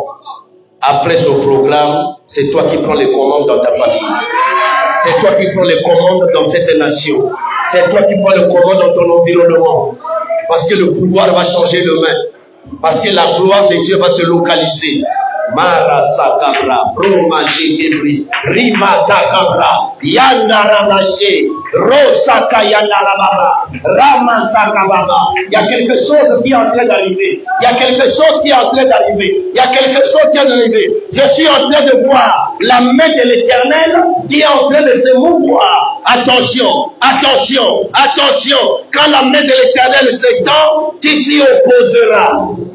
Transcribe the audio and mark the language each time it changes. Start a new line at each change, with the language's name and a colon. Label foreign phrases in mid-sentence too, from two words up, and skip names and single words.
French: Après ce programme, c'est toi qui prends les commandes dans ta famille. C'est toi qui prends les commandes dans cette nation. C'est toi qui prends les commandes dans ton environnement. Parce que le pouvoir va changer de main. Parce que la gloire de Dieu va te localiser. Mara sakabra, romaje gebri, rimata kabra, yandara maché, rosaka yandara baba, ramasaka baba. Il y a quelque chose qui est en train d'arriver. Il y a quelque chose qui est en train d'arriver. Il y a quelque chose qui est en train d'arriver. Je suis en train de voir la main de l'Éternel qui est en train de se mouvoir. Attention, attention, attention. Quand la main de l'Éternel s'étend, qui s'y opposera?